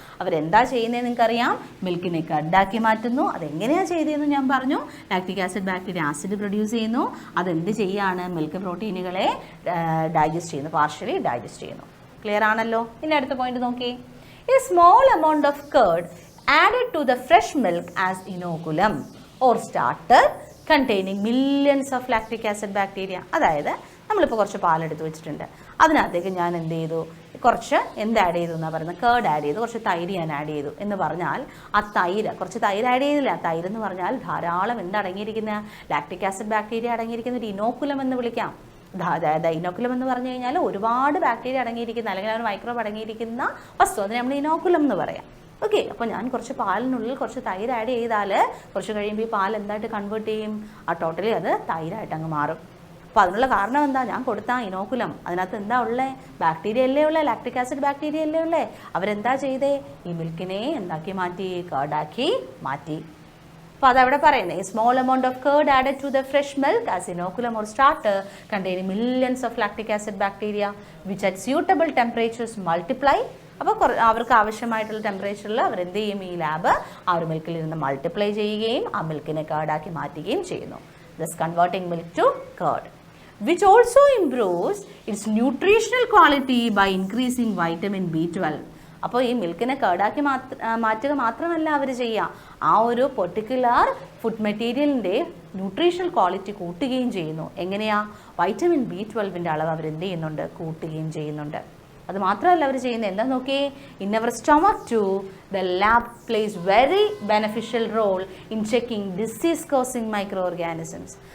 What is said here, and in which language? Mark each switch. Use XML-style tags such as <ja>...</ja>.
<ml>അവരെന്താ ചെയ്യുന്നതെന്ന് നിങ്ങൾക്കറിയാം? മിൽക്കിനെ കർഡാക്കി മാറ്റുന്നു. അതെങ്ങനെയാണ് ചെയ്തതെന്ന് ഞാൻ പറഞ്ഞു. Lactic acid bacteria acid produce ചെയ്യുന്നു. അതെന്ത് ചെയ്യാണ്? മിൽക്ക് പ്രോട്ടീനുകളെ ഡൈജസ്റ്റ് ചെയ്യുന്നു, പാർഷ്യലി ഡൈജസ്റ്റ് ചെയ്യുന്നു. ക്ലിയർ ആണല്ലോ? ഇനി അടുത്ത പോയിന്റ് നോക്കി.</ml> <en>A small amount of curd added to the fresh milk as inoculum or starter containing millions of lactic acid bacteria.</en> <ml>അതായത് നമ്മളിപ്പോൾ കുറച്ച് പാലെടുത്ത് വെച്ചിട്ടുണ്ട്, അതിനകത്തേക്ക് ഞാൻ എന്ത് ചെയ്തു, കുറച്ച് എന്ത് ആഡ് ചെയ്തു എന്നാണ് പറയുന്നത്, കേർഡ് ആഡ് ചെയ്തു, കുറച്ച് തൈര് ഞാൻ ആഡ് ചെയ്തു എന്ന് പറഞ്ഞാൽ ആ തൈര്, കുറച്ച് തൈര് ആഡ് ചെയ്തില്ല, തൈര് എന്ന് പറഞ്ഞാൽ ധാരാളം എന്തടങ്ങിയിരിക്കുന്ന ലാക്ടിക് ആസിഡ് ബാക്ടീരിയ അടങ്ങിയിരിക്കുന്ന ഒരു ഇനോക്കുലം എന്ന് വിളിക്കാം. അതായത് ഇനോക്കുലം എന്ന് പറഞ്ഞു കഴിഞ്ഞാൽ ഒരുപാട് ബാക്ടീരിയ അടങ്ങിയിരിക്കുന്ന അല്ലെങ്കിൽ ഒരു മൈക്രോബ് അടങ്ങിയിരിക്കുന്ന വസ്തു, അതിന് നമ്മൾ ഇനോക്കുലം എന്ന് പറയാം. ഓക്കെ, അപ്പോൾ ഞാൻ കുറച്ച് പാലിനുള്ളിൽ കുറച്ച് തൈര് ആഡ് ചെയ്താൽ കുറച്ച് കഴിയുമ്പോൾ ഈ പാൽ എന്തായിട്ട് കൺവേർട്ട് ചെയ്യും, ആ ടോട്ടലി അത് തൈരായിട്ട് അങ്ങ് മാറും. അപ്പോൾ അതിനുള്ള കാരണം എന്താ, ഞാൻ കൊടുത്ത ഇനോക്കുലം അതിനകത്ത് എന്താ ഉള്ളത്, ബാക്ടീരിയ അല്ലേ ഉള്ളത്, ലാക്ടിക് ആസിഡ് ബാക്ടീരിയ അല്ലേ ഉള്ളത്. അവരെന്താ ചെയ്തേ, ഈ മിൽക്കിനെ എന്താക്കി മാറ്റി, കേർഡാക്കി മാറ്റി. അപ്പോൾ അതവിടെ പറയുന്നത്,</ml> <en>Small amount of curd added to the fresh milk as inoculum or starter containing millions of lactic acid bacteria which at suitable temperatures multiply.</en> <ml>അപ്പോൾ അവർക്ക് ആവശ്യമായിട്ടുള്ള ടെമ്പറേച്ചറിൽ അവരെന്ത് ചെയ്യും, ഈ ലാബ് ആ ഒരു മിൽക്കിൽ ഇരുന്ന് മൾട്ടിപ്ലൈ ചെയ്യുകയും ആ മിൽക്കിനെ കേർഡാക്കി മാറ്റുകയും ചെയ്യുന്നു.</ml> <en>Thus converting milk to curd which also improves its nutritional quality by increasing vitamin B12.</en> <ml>അപ്പോൾ ഈ മിൽക്കിനെ കേർഡാക്കി മാറ്റുക മാത്രമല്ല അവർ ചെയ്യുക, ആ ഒരു പെർട്ടിക്കുലർ ഫുഡ് മെറ്റീരിയലിൻ്റെ ന്യൂട്രീഷണൽ ക്വാളിറ്റി കൂട്ടുകയും ചെയ്യുന്നു. എങ്ങനെയാ, വൈറ്റമിൻ B12ൻ്റെ അളവ് അവരെന്ത് ചെയ്യുന്നുണ്ട്, കൂട്ടുകയും ചെയ്യുന്നുണ്ട്. അത് മാത്രമല്ല അവർ ചെയ്യുന്നത് എന്താ നോക്കിയേ,</ml> <en>In our stomach too the LAB plays very beneficial role in checking disease causing microorganisms.</en>